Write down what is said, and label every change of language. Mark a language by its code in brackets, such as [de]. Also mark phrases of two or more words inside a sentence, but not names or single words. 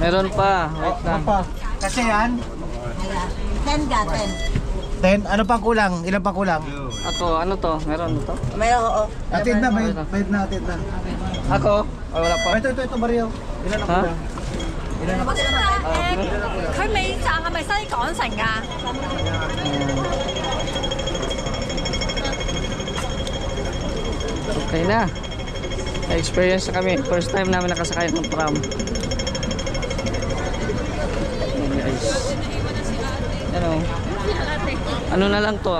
[tl] Meron pa. Wait lang. Pa. Kasi yan? Ayan. 10 ga, 10. 10. Ano pang kulang? Ilan pang kulang? Ako, ano to? Meron to? Mayroon, oo. Atid na, bayad na, atid na. Ako? Oh, wala pa. Ito, Mario. Ilan na Ha? kulang? Ilan na kulang? [yue] 佢尾站係咪西港城㗎？ [tl] Okay na. Na-experience na kami. [en] First time [tl] namin nakasakay ng tram. Ayan guys. Ano na lang to.